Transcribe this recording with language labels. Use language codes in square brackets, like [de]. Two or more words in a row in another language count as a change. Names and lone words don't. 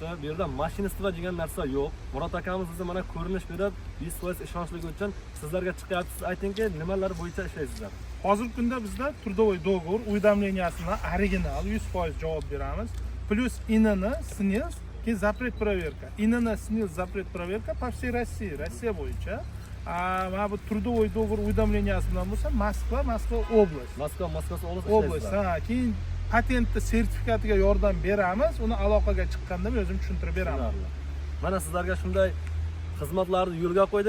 [uz] Bu yerda mashinistva degan narsa yo'q. Murod akamiz bizga mana ko'rinish berib, 100% ishonchligi uchun sizlarga chiqyapsiz. Aytingki, nimalar bo'yicha ishlaysizlar? Hozirgi kunda bizda [ru] трудовой договор уведомлениясini [uz] original 100% javob beramiz. Plus INN, SNIL, keyin [ru] запрет проверка. INN, SNIL, запрет проверка по всей России, [uz] Rossiya bo'yicha. Mana bu [ru] трудовой договор уведомленияsi [uz] bilan bo'lsa, Moskva oblast. Moskva oblast. Keyin patentni sertifikatiga yordam beramiz. Uni aloqaga chiqqanda men o'zim tushuntirib beraman. Mana sizlarga shunday xizmatlarni yo'lga qo'ydik.